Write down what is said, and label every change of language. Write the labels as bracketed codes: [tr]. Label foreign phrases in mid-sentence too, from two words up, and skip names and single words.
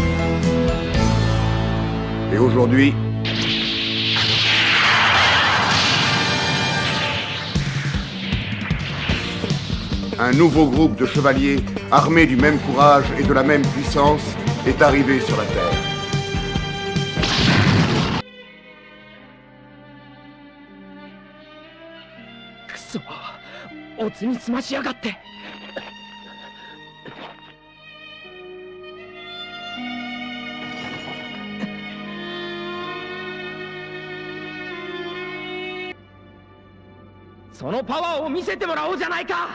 [fr] Et aujourd'hui, un nouveau groupe de chevaliers, armés du même courage et de la même puissance, est arrivé sur la Terre. [ja] Kuso, おつにつましやがって。そのパワーを見せてもらおうじゃないか。